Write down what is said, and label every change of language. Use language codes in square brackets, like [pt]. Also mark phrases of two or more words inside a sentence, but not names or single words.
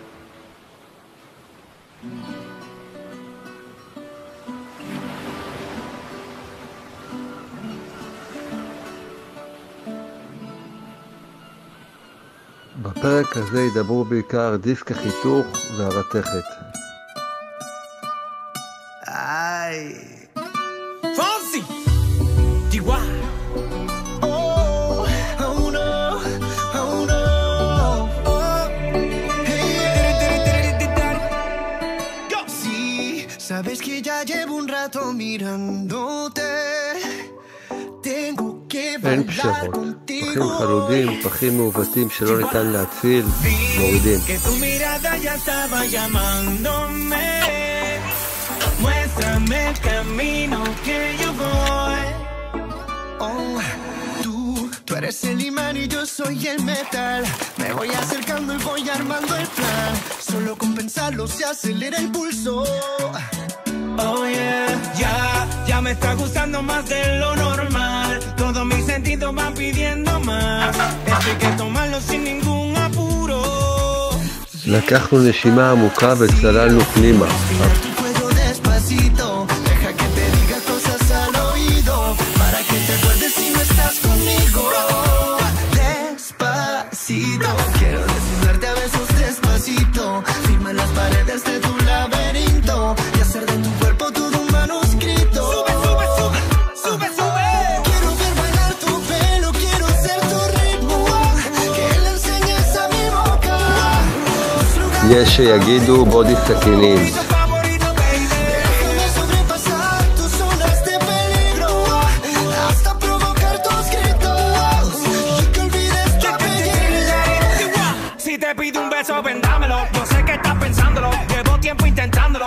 [he] בפרק הזה ידברו בעיקר דיסק החיתוך והרתכת. [es] Fonzie, DY. Sabes que ya llevo un rato mirándote. Tengo que [he] אין [es] bailar [he] פשרות, [es] contigo. [he] פחים חלודים, פחים מעוותים שלא ניתן להציל, מורידים. [es] Que tu mirada ya estaba llamándome. Muéstrame el camino que yo voy. Oh, tú eres el imán y yo soy el metal. Me voy acercando y voy armando el plan. Solo con pensarlo se acelera el pulso. [en] Oh yeah, [es] ya me está gustando más de lo normal. Todos mis sentidos van pidiendo más. Esto hay que tomarlo sin ningún apuro. [he] לקחנו נשימה עמוקה וצללנו פנימה. [es] Tu cuello despacito, deja que te diga cosas al oído, para que te acuerdes si no estás conmigo. Despacito, quiero desnudarte a besos despacito, firma las paredes de tu laberinto y hacer de tu cuerpo todo un manuscrito. Sube, sube, sube, sube, sube. Quiero ver bailar tu pelo, quiero ser tu ritmo, que le enseñes a mi boca. [he] יש שיגידו בודי סכינים. [es] Déjame sobrepasar tus zonas de peligro, hasta provocar tus gritos y que olvides tu apellido. Si te pido un beso, ven dámelo. Yo sé que estás pensándolo, llevo tiempo intentándolo.